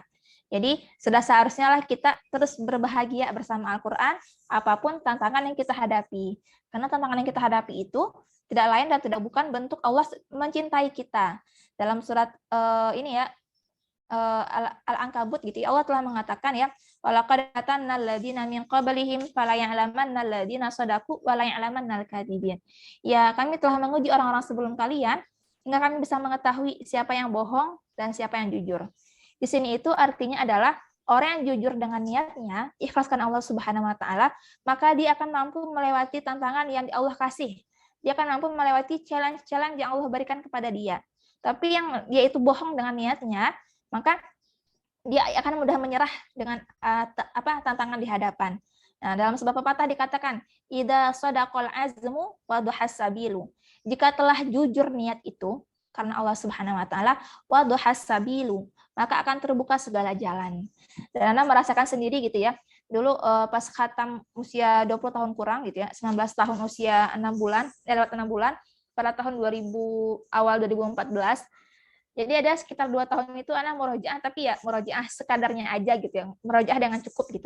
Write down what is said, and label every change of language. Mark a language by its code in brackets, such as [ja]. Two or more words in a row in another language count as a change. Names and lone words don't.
[id] Jadi sudah seharusnya lah kita terus berbahagia bersama Al-Qur'an, apapun tantangan yang kita hadapi. Karena tantangan yang kita hadapi itu tidak lain dan tidak bukan bentuk Allah mencintai kita. Dalam surat ini ya, Al-Ankabut gitu, Allah telah mengatakan ya, [ar] ولقد أتنا الذين من قبلهم فلا يعلمن الذين صدقوا ولا يعلمن الكاذبين. [id] Ya, kami telah menguji orang-orang sebelum kalian hingga kami bisa mengetahui siapa yang bohong dan siapa yang jujur. Di sini itu artinya adalah orang yang jujur dengan niatnya, ikhlaskan Allah [ar] سبحانه وتعالى, [id] maka dia akan mampu melewati tantangan yang Allah kasih. Dia akan mampu melewati challenge-challenge yang Allah berikan kepada dia. Tapi yang dia itu bohong dengan niatnya, maka dia akan mudah menyerah dengan tantangan di hadapan. Nah, dalam sebuah pepatah dikatakan, [ar] إذا صدق العزم وضح السبيل. [id] Jika telah jujur niat itu karena Allah [ar] سبحانه وتعالى, وضح السبيل, [id] maka akan terbuka segala jalan. Dan Anda merasakan sendiri gitu ya. Dulu pas khatam usia 20 tahun kurang gitu ya, 19 tahun usia 6 bulan, lewat 6 bulan pada tahun 2000 awal 2014. Jadi ada sekitar 2 tahun itu anak murojaah, tapi ya murojaah sekadarnya aja gitu ya, murojaah dengan cukup gitu.